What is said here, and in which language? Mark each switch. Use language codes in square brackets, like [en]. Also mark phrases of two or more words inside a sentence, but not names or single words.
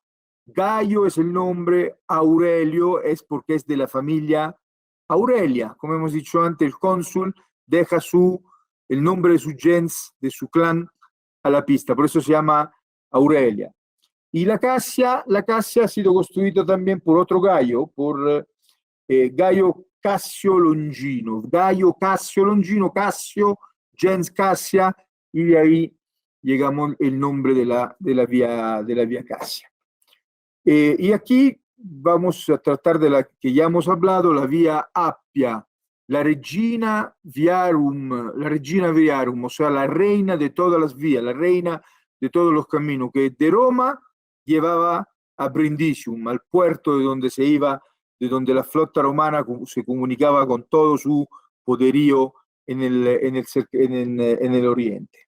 [es] Gaio es el nombre, Aurelio es porque es de la familia Aurelia. Como hemos dicho antes, el cónsul deja el nombre de su gens, de su clan, a la pista, por eso se llama Aurelia. Y la Cassia ha sido construida también por otro Gaio, por Gaio Cassio Longino. Gaio Cassio Longino, Cassio, gens Cassia, y de ahí llegamos el nombre de la vía Cassia. Y aquí vamos a tratar de la que ya hemos hablado, la vía Appia, la [la] Regina Viarum, [es] o sea, la reina de todas las vías, la reina de todos los caminos, que de Roma llevaba a Brindisium, al puerto de donde se iba, de donde la flota romana se comunicaba con todo su poderío en el oriente.